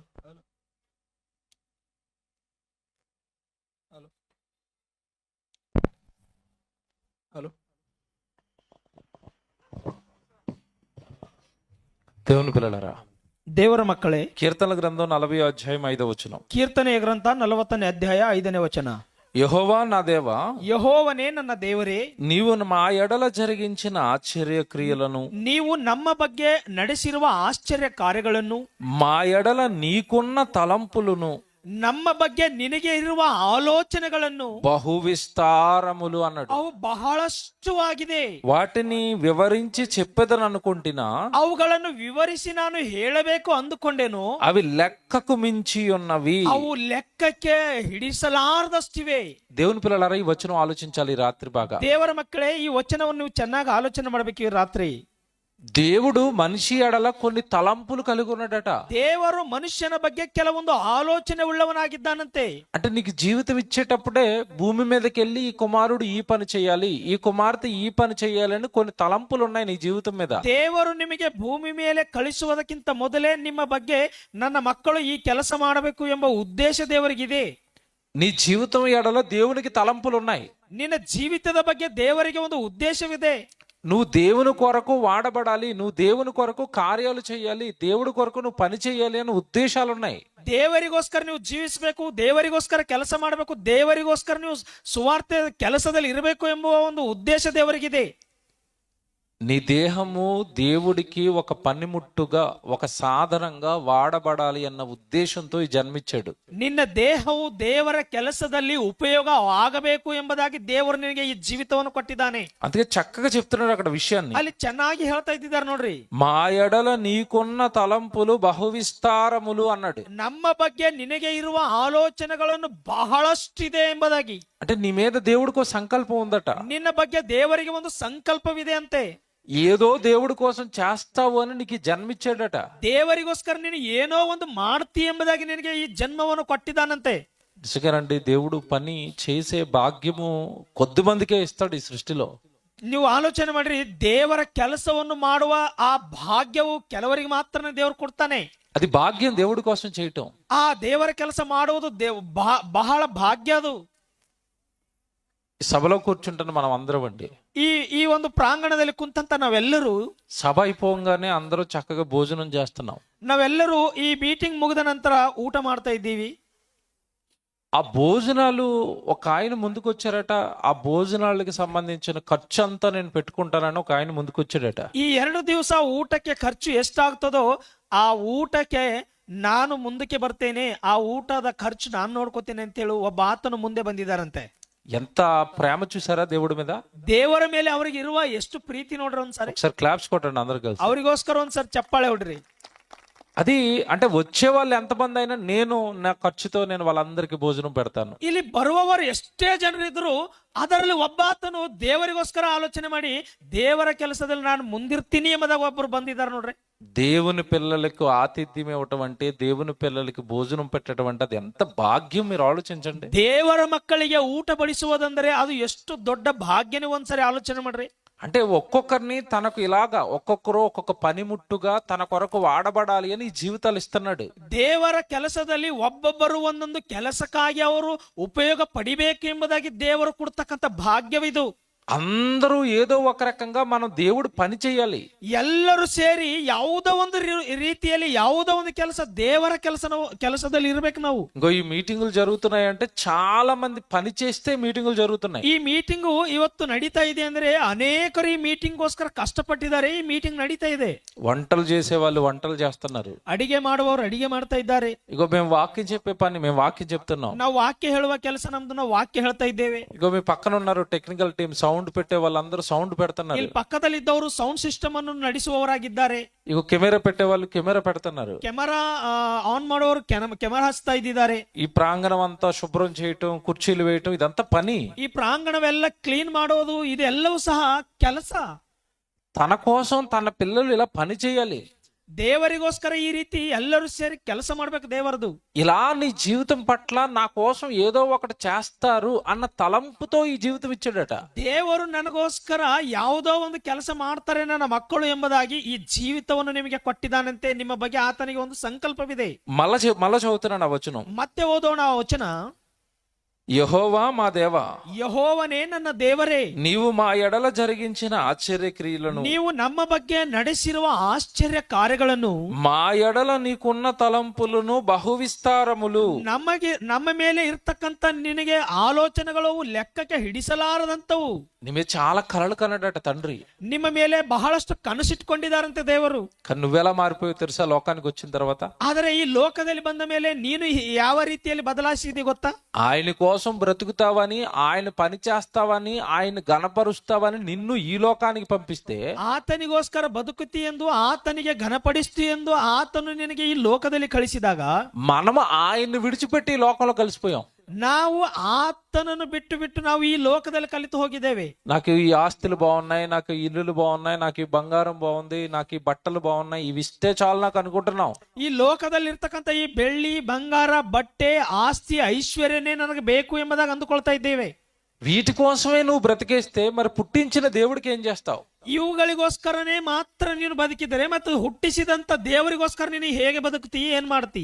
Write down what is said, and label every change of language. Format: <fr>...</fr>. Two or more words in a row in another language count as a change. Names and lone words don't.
<te>హలో హలో హలో దేవుని పిల్లలారా,</te> <kn>ದೇವರ ಮಕ್ಕಳೇ,</kn> <te>కీర్తనల గ్రంథం 40వ అధ్యాయం 5వ వచనం.</te> <kn>ಕೀರ್ತನೆಯ ಗ್ರಂಥ 40ನೇ ಅಧ್ಯಾಯ 5ನೇ ವಚನ.</kn> <te>యెహోవా నా దేవా,</te> <kn>ಯೆಹೋವನೇ ನನ್ನ ದೇವರೇ,</kn> <te>నీవు మా ఎడల జరిగించిన ఆశ్చర్య క్రియలను,</te> <kn>ನೀವು ನಮ್ಮ ಬಗ್ಗೆ ನಡೆಸಿರುವ ಆಶ್ಚರ್ಯ ಕಾರ್ಯಗಳನ್ನು,</kn> <te>మా ఎడల నీకున్న తలంపులను,</te> <kn>ನಮ್ಮ ಬಗ್ಗೆ ನಿನಗೆ ಇರುವ ಆಲೋಚನೆಗಳನ್ನು,</kn> <te>బహు విస్తారములు అన్నాడు.</te> <kn>ಅವು ಬಹಳಷ್ಟು ಆಗಿದೆ.</kn> <te>వాటిని వివరించి చెప్పేదని అనుకుంటున్నా,</te> <kn>ಅವುಗಳನ್ನು ವಿವರಿಸಿ ನಾನು ಹೇಳಬೇಕು ಅಂದುಕೊಂಡೇನು,</kn> <te>అవి లెక్కకు మించి ఉన్నవి.</te> <kn>ಅವು ಲೆಕ್ಕಕ್ಕೆ ಹಿಡಿಸಲಾರದಷ್ಟಿವೆ.</kn> <te>దేవుని పిల్లలారా, ఈ వచనం ఆలోచించాలి ఈ రాత్రి బాగా.</te> <kn>ದೇವರ ಮಕ್ಕಳೇ, ಈ ವಚನವನ್ನು ನೀವು ಚೆನ್ನಾಗಿ ಆಲೋಚನೆ ಮಾಡಬೇಕು ಈ ರಾತ್ರಿ.</kn> <te>దేవుడు మనిషి ఎడల కొన్ని తలంపులు కలిగి ఉన్నాడట.</te> <kn>ದೇವರು ಮನುಷ್ಯನ ಬಗ್ಗೆ ಕೆಲವೊಂದು ಆಲೋಚನೆ ಉಳ್ಳವನಾಗಿದ್ದಾನಂತೆ.</kn> <te>అంటే నీకు జీవితం ఇచ్చేటప్పుడే భూమి మీదకి వెళ్ళి ఈ కుమారుడు ఈ పని చేయాలి, ఈ కుమార్తె ఈ పని చేయాలని కొన్ని తలంపులు ఉన్నాయి నీ జీవితం మీద.</te> <kn>ದೇವರು ನಿಮಗೆ ಭೂಮಿ ಮೇಲೆ ಕಳಿಸುವುದಕ್ಕಿಂತ ಮೊದಲೇ ನಿಮ್ಮ ಬಗ್ಗೆ ನನ್ನ ಮಕ್ಕಳು ಈ ಕೆಲಸ ಮಾಡಬೇಕು ಎಂಬ ಉದ್ದೇಶ ದೇವರಿಗಿದೆ.</kn> <te>నీ జీవితం ఎడల దేవునికి తలంపులు ఉన్నాయి.</te> <kn>ನಿನ್ನ ಜೀವಿತದ ಬಗ್ಗೆ ದೇವರಿಗೆ ಒಂದು ಉದ್ದೇಶವಿದೆ.</kn> <te>నువ్వు దేవుని కొరకు వాడబడాలి, నువ్వు దేవుని కొరకు కార్యాలు చేయాలి, దేవుడి కొరకు నువ్వు పని చేయాలి అనే ఉద్దేశాలు ఉన్నాయి.</te> <kn>ದೇವರಿಗೋಸ್ಕರ ನೀವು ಜೀವಿಸಬೇಕು, ದೇವರಿಗೋಸ್ಕರ ಕೆಲಸ ಮಾಡಬೇಕು, ದೇವರಿಗೋಸ್ಕರ ನೀವು ಸುವಾರ್ತೆ ಕೆಲಸದಲ್ಲಿ ಇರಬೇಕು ಎಂಬುವ ಒಂದು ಉದ್ದೇಶ ದೇವರಿಗಿದೆ.</kn> <te>నీ దేహము దేవుడికి ఒక పనిముట్టుగా, ఒక సాధనంగా వాడబడాలి అన్న ఉద్దేశంతో ఈ జన్మించాడు.</te> <kn>ನಿನ್ನ ದೇಹವು ದೇವರ ಕೆಲಸದಲ್ಲಿ ಉಪಯೋಗ ಆಗಬೇಕು ಎಂಬುದಾಗಿ ದೇವರು ನಿನಗೆ ಈ ಜೀವಿತವನ್ನು ಕೊಟ್ಟಿದ್ದಾನೆ.</kn> <te>అందుకే చక్కగా చెప్తున్నాడు అక్కడ విషయాన్ని.</te> <kn>ಅಲ್ಲಿ ಚೆನ್ನಾಗಿ ಹೇಳ್ತಾ ಇದ್ದಾರೆ ನೋಡ್ರಿ.</kn> <te>మా ఎడల నీకున్న తలంపులు బహువిస్తారములు అన్నాడు.</te> <kn>ನಮ್ಮ ಬಗ್ಗೆ ನಿನಗೆ ಇರುವ ಆಲೋಚನೆಗಳನ್ನು ಬಹಳಷ್ಟಿದೆ ಎಂಬುದಾಗಿ.</kn> <te>అంటే నీ మీద దేవుడికి ఒక సంకల్పం ఉందట.</te> <kn>ನಿನ್ನ ಬಗ್ಗೆ ದೇವರಿಗೆ ಒಂದು ಸಂಕಲ್ಪವಿದೆ ಅಂತೆ.</kn> <te>ఏదో దేవుడి కోసం చేస్తావు అని నీకు జన్మించాడట.</te> <kn>ದೇವರಿಗೋಸ್ಕರ ನೀನು ಏನೋ ಒಂದು ಮಾಡ್ತಿ ಎಂಬುದಾಗಿ ನಿನಗೆ ಈ ಜನ್ಮವನ್ನು ಕೊಟ್ಟಿದ್ದಾನಂತೆ.</kn> <te>నిజంగానండి, దేవుడు పని చేసే భాగ్యము కొద్ది మందికే ఇస్తాడు ఈ సృష్టిలో.</te> <kn>ನೀವು ಆಲೋಚನೆ ಮಾಡ್ರಿ, ದೇವರ ಕೆಲಸವನ್ನು ಮಾಡುವ ಆ ಭಾಗ್ಯವು ಕೆಲವರಿಗೆ ಮಾತ್ರ ದೇವರು ಕೊಡ್ತಾನೆ.</kn> <te>అది భాగ్యం దేవుడి కోసం చేయటం.</te> <kn>ಆ ದೇವರ ಕೆಲಸ ಮಾಡುವುದು ಬಹಳ ಭಾಗ್ಯ ಅದು.</kn> <te>సభలో కూర్చుంటున్న మనం అందరం అండి,</te> <kn>ಈ ಒಂದು ಪ್ರಾಂಗಣದಲ್ಲಿ ಕುಂತಂತ ನಾವೆಲ್ಲರೂ,</kn> <te>సభ అయిపోగానే అందరూ చక్కగా భోజనం చేస్తున్నాం.</te> <kn>ನಾವೆಲ್ಲರೂ ಈ ಮೀಟಿಂಗ್ ಮುಗಿದ ನಂತರ ಊಟ ಮಾಡ್ತಾ ಇದ್ದೀವಿ.</kn> <te>ఆ భోజనాలు ఒక ఆయన ముందుకు వచ్చారట. ఆ భోజనాలకి సంబంధించిన ఖర్చు అంతా నేను పెట్టుకుంటానని ఒక ఆయన ముందుకు వచ్చాడట.</te> <kn>ಈ 2 ದಿವಸ ಊಟಕ್ಕೆ ಖರ್ಚು ಎಷ್ಟಾಗ್ತದೋ ಆ ಊಟಕ್ಕೆ ನಾನು ಮುಂದಕ್ಕೆ ಬರ್ತೇನೆ, ಆ ಊಟದ ಖರ್ಚು ನಾನು ನೋಡ್ಕೋತೇನೆ ಅಂತೇಳಿ ಒಬ್ಬ ಆತನು ಮುಂದೆ ಬಂದಿದ್ದಾರಂತೆ.</kn> <te>ఎంత ప్రేమ చూసారా దేవుడి మీద.</te> <kn>ದೇವರ ಮೇಲೆ ಅವರಿಗೆ ಇರುವ ಎಷ್ಟು ಪ್ರೀತಿ ನೋಡ್ರಿ ಒಂದ್ಸಾರಿ.</kn> <te>ఒకసారి క్లాప్స్ కొట్టండి అందరు కలిసి.</te> <kn>ಅವರಿಗೋಸ್ಕರ ಒಂದ್ಸರಿ ಚಪ್ಪಾಳೆ ಹೊಡ್ರಿ.</kn> <te>అది అంటే వచ్చే వాళ్ళు ఎంతమంది అయినా నేను నా ఖర్చుతో నేను వాళ్ళందరికీ భోజనం పెడతాను.</te> <kn>ಇಲ್ಲಿ ಬರುವವರು ಎಷ್ಟೇ ಜನರಿದ್ರು ಅದರಲ್ಲಿ ಒಬ್ಬಾತನು ದೇವರಿಗೋಸ್ಕರ ಆಲೋಚನೆ ಮಾಡಿ ದೇವರ ಕೆಲಸದಲ್ಲಿ ನಾನು ಮುಂದಿರ್ತೀನಿ ಎಂಬುದಾಗ ಒಬ್ಬರು ಬಂದಿದ್ದಾರೆ ನೋಡ್ರಿ.</kn> <te>దేవుని పిల్లలకు ఆతిథ్యం ఇవ్వటం అంటే, దేవుని పిల్లలకి భోజనం పెట్టడం అంటే అది ఎంత భాగ్యం మీరు ఆలోచించండి.</te> <kn>ದೇವರ ಮಕ್ಕಳಿಗೆ ಊಟ ಬಡಿಸುವುದಂದ್ರೆ ಅದು ಎಷ್ಟು ದೊಡ್ಡ ಭಾಗ್ಯನೇ ಒಂದ್ಸರಿ ಆಲೋಚನೆ ಮಾಡ್ರಿ.</kn> <te>అంటే ఒక్కొక్కరిని తనకు ఇలాగా ఒక్కొక్కరు ఒక్కొక్క పనిముట్టుగా తన కొరకు వాడబడాలి అని ఈ జీవితాలు ఇస్తున్నాడు.</te> <kn>ದೇವರ ಕೆಲಸದಲ್ಲಿ ಒಬ್ಬೊಬ್ಬರು ಒಂದೊಂದು ಕೆಲಸಕ್ಕಾಗಿ ಅವರು ಉಪಯೋಗ ಪಡಿಬೇಕು ಎಂಬುದಾಗಿ ದೇವರು ಕೊಡ್ತಕ್ಕಂಥ ಭಾಗ್ಯವಿದು.</kn> <te>అందరూ ఏదో ఒక రకంగా మనం దేవుడు పని చేయాలి.</te> <kn>ಎಲ್ಲರೂ ಸೇರಿ ಯಾವುದೋ ಒಂದು ರೀತಿಯಲ್ಲಿ ಯಾವುದೋ ಒಂದು ಕೆಲಸ ದೇವರ ಕೆಲಸದಲ್ಲಿ ಇರ್ಬೇಕು ನಾವು.</kn> <te>ఇంకో ఈ మీటింగులు జరుగుతున్నాయంటే చాలా మంది పని చేస్తే మీటింగులు జరుగుతున్నాయి.</te> <kn>ಈ ಮೀಟಿಂಗು ಇವತ್ತು ನಡೀತಾ ಇದೆ ಅಂದ್ರೆ ಅನೇಕರು ಈ ಮೀಟಿಂಗ್ಗೋಸ್ಕರ ಕಷ್ಟಪಟ್ಟಿದ್ದಾರೆ. ಈ ಮೀಟಿಂಗ್ ನಡೀತಾ ಇದೆ.</kn> <te>వంటలు చేసే వాళ్ళు వంటలు చేస్తున్నారు.</te> <kn>ಅಡಿಗೆ ಮಾಡುವವರು ಅಡಿಗೆ ಮಾಡ್ತಾ ಇದ್ದಾರೆ.</kn> <te>ఇగో మేము వాక్యం చెప్పే పని మేము వాక్యం చెప్తున్నాం.</te> <kn>ನಾವು ವಾಕ್ಯ ಹೇಳುವ ಕೆಲಸ ನಮ್ದು, ನಾವು ವಾಕ್ಯ ಹೇಳ್ತಾ ಇದ್ದೇವೆ.</kn> <te>ఇగో మీ పక్కన ఉన్నారు</te> <en>technical team,</en> <te>సౌండ్ పెట్టే వాళ్ళందరూ సౌండ్ పెడుతున్నారు.</te> <kn>ಇಲ್ಲಿ ಪಕ್ಕದಲ್ಲಿದ್ದವರು</kn> <en>sound system</en> <kn>ಅನ್ನು ನಡೆಸುವವರಾಗಿದ್ದಾರೆ.</kn> <te>ఇగో కెమెరా పెట్టే వాళ్ళు కెమెరా పెడుతున్నారు.</te> <kn>ಕೆಮರಾ ಆನ್ ಮಾಡೋರು ಕೆಮರಾ ಹಚ್ತಾ ಇದ್ದಾರೆ.</kn> <te>ఈ ప్రాంగణం అంతా శుభ్రం చేయటం, కుర్చీలు వేయటం ఇదంతా పని.</te> <kn>ಈ ಪ್ರಾಂಗಣವೆಲ್ಲ ಕ್ಲೀನ್ ಮಾಡೋದು ಇದೆಲ್ಲವೂ ಸಹ ಕೆಲಸ.</kn> <te>తన కోసం తన పిల్లలు ఇలా పని చేయాలి.</te> <kn>ದೇವರಿಗೋಸ್ಕರ ಈ ರೀತಿ ಎಲ್ಲರೂ ಸೇರಿ ಕೆಲಸ ಮಾಡ್ಬೇಕು ದೇವರದು.</kn> <te>ఇలా నీ జీవితం పట్ల నా కోసం ఏదో ఒకటి చేస్తారు అన్న తలంపుతో ఈ జీవితం ఇచ్చాడట.</te> <kn>ದೇವರು ನನಗೋಸ್ಕರ ಯಾವುದೋ ಒಂದು ಕೆಲಸ ಮಾಡ್ತಾರೆ ನನ್ನ ಮಕ್ಕಳು ಎಂಬುದಾಗಿ ಈ ಜೀವಿತವನ್ನು ನಿಮಗೆ ಕೊಟ್ಟಿದ್ದಾನಂತೆ. ನಿಮ್ಮ ಬಗ್ಗೆ ಆತನಿಗೆ ಒಂದು ಸಂಕಲ್ಪವಿದೆ.</kn> <te>మళ్ళా చదువుతున్నాను ఆ వచనం.</te> <kn>ಮತ್ತೆ ಓದೋಣ ಆ ವಚನ.</kn> <te>యెహోవా మా దేవా,</te> <kn>ಯೆಹೋವನೇ ನನ್ನ ದೇವರೇ,</kn> <te>నీవు మా ఎడల జరిగించిన ఆశ్చర్య క్రియలను,</te> <kn>ನೀವು ನಮ್ಮ ಬಗ್ಗೆ ನಡೆಸಿರುವ ಆಶ್ಚರ್ಯ ಕಾರ್ಯಗಳನ್ನು,</kn> <te>మా ఎడల నీకున్న తలంపులను బహువిస్తారములు,</te> <kn>ನಮ್ಮ ಮೇಲೆ ಇರ್ತಕ್ಕಂತ ನಿನಗೆ ಆಲೋಚನೆಗಳು ಲೆಕ್ಕಕ್ಕೆ ಹಿಡಿಸಲಾರದಂತವು.</kn> <te>నీ మీద చాలా కలలు కన్నాడట తండ్రి.</te> <kn>ನಿಮ್ಮ ಮೇಲೆ ಬಹಳಷ್ಟು ಕನಸಿಟ್ಕೊಂಡಿದ್ದಾರಂತೆ ದೇವರು.</kn> <te>కానీ నువ్వెలా మారిపోయావు తెలుసా లోకానికి వచ్చిన తర్వాత?</te> <kn>ಆದರೆ ಈ ಲೋಕದಲ್ಲಿ ಬಂದ ಮೇಲೆ ನೀನು ಯಾವ ರೀತಿಯಲ್ಲಿ ಬದಲಾಯಿಸಿದಿ ಗೊತ್ತಾ?</kn> <te>ఆయన కోసం బ్రతుకుతావని, ఆయన పని చేస్తావని, ఆయన గణపరుస్తావని నిన్ను ఈ లోకానికి పంపిస్తే,</te> <kn>ಆತನಿಗೋಸ್ಕರ ಬದುಕುತ್ತಿ ಎಂದು, ಆತನಿಗೆ ಘನಪಡಿಸ್ತಿ ಎಂದು ಆತನು ನಿನಗೆ ಈ ಲೋಕದಲ್ಲಿ ಕಳಿಸಿದಾಗ</kn> <te>మనము ఆయన్ని విడిచిపెట్టి ఈ లోకంలో కలిసిపోయాం.</te> <kn>ನಾವು ಆತನನ್ನು ಬಿಟ್ಟು ನಾವು ಈ ಲೋಕದಲ್ಲಿ ಕಲಿತು ಹೋಗಿದ್ದೇವೆ.</kn> <te>నాకు ఈ ఆస్తులు బాగున్నాయి, నాకు ఈ ఇల్లులు బాగున్నాయి, నాకు ఈ బంగారం బాగుంది, నాకు ఈ బట్టలు బాగున్నాయి, ఇవి ఇస్తే చాలు నాకు అనుకుంటున్నాం.</te> <kn>ಈ ಲೋಕದಲ್ಲಿ ಇರ್ತಕ್ಕಂಥ ಈ ಬೆಳ್ಳಿ ಬಂಗಾರ ಬಟ್ಟೆ ಆಸ್ತಿ ಐಶ್ವರ್ಯನೇ ನನಗೆ ಬೇಕು ಎಂಬುದಾಗಿ ಅಂದುಕೊಳ್ತಾ ಇದ್ದೇವೆ.</kn> <te>వీటి కోసమే నువ్వు బ్రతికేస్తే మరి పుట్టించిన దేవుడికి ఏం చేస్తావు?</te> <kn>ಇವುಗಳಿಗೋಸ್ಕರನೇ ಮಾತ್ರ ನೀನು ಬದುಕಿದರೆ ಮತ್ತು ಹುಟ್ಟಿಸಿದಂತ ದೇವರಿಗೋಸ್ಕರ ನೀನು ಹೇಗೆ ಬದುಕುತ್ತಿ, ಏನ್ ಮಾಡ್ತಿ?</kn>